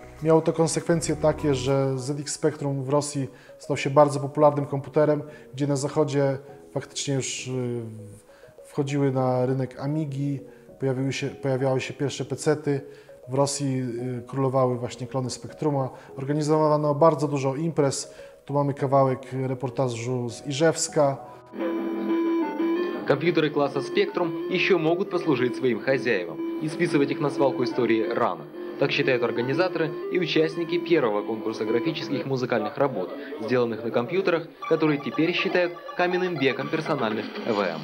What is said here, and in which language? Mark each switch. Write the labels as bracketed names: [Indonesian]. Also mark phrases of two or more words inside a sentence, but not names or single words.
[Polish] Miało to konsekwencje takie, że ZX Spectrum w Rosji stał się bardzo popularnym komputerem, gdzie na zachodzie faktycznie już wchodziły na rynek Amigi, pojawiały się pierwsze pecety. W Rosji królowały właśnie klony Spectruma. Organizowano bardzo dużo imprez. Tu mamy kawałek reportażu z Iżewska. [Russian] Компьютеры класса Spectrum еще могут послужить своим хозяевам и списывать их на свалку истории рано. Так считают организаторы и участники первого конкурса графических музыкальных работ, сделанных на компьютерах, которые теперь считают каменным веком персональных ЭВМ.